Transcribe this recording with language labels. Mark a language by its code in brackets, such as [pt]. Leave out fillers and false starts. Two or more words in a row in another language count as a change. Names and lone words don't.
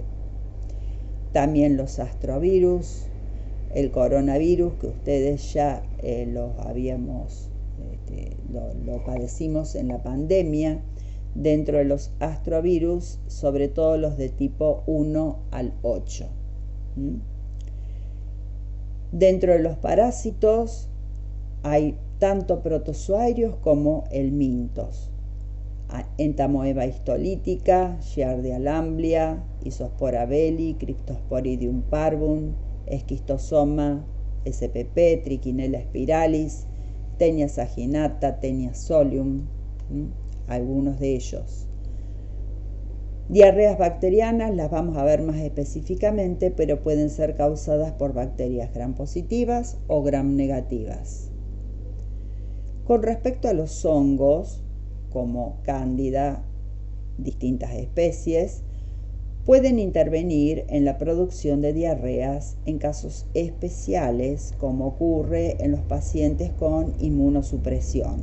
[es] También los astrovirus, el coronavirus, que ustedes ya lo padecimos en la pandemia. Dentro de los astrovirus, sobre todo los de tipo 1 al 8. Dentro de los parásitos hay tanto protozoarios como helmintos. Entamoeba histolítica, Giardia lamblia, Isospora belli, Cryptosporidium parvum, Esquistosoma spp, Trichinella spiralis, Taenia saginata, Taenia solium, algunos de ellos. Diarreas bacterianas las vamos a ver más específicamente, pero pueden ser causadas por bacterias gram positivas o gram negativas. Con respecto a los hongos, como Cándida, distintas especies, pueden intervenir en la producción de diarreas en casos especiales, como ocurre en los pacientes con inmunosupresión.